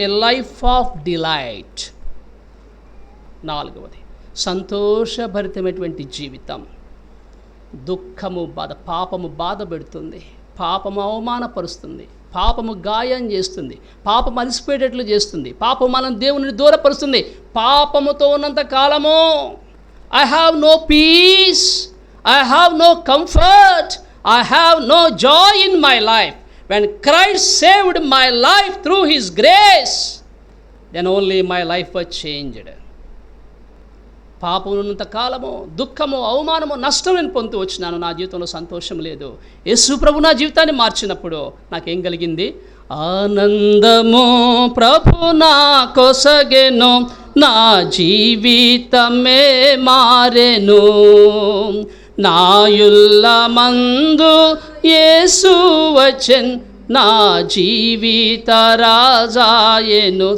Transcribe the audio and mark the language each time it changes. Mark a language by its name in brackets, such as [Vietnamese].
[English] A life of delight. [Telugu] నాలుగవది సంతోషభరితమైనటువంటి జీవితం. దుఃఖము, బాధ, పాపము బాధ పెడుతుంది, పాపము అవమానపరుస్తుంది, పాపము గాయం చేస్తుంది, పాపము అలసిపోయేటట్లు చేస్తుంది, పాపము మనం దేవుని దూరపరుస్తుంది. పాపముతో ఉన్నంత కాలము [English] I have no peace, I have no comfort, I have no joy in my life. When Christ saved my life through His grace, then only my life was changed. [Telugu] పాపం ఉన్నంత కాలము దుఃఖము, అవమానము, నష్టం నేను పొందుతూ వచ్చినాను. నా జీవితంలో సంతోషం లేదు. యేసు ప్రభు నా జీవితాన్ని మార్చినప్పుడు నాకేం కలిగింది? ఆనందము ప్రభు నా కొసగెను, నా జీవితమే మారెను, నాయుల్ల మందు యేసు వచ్చెన్, నా జీవిత రాజాయెను.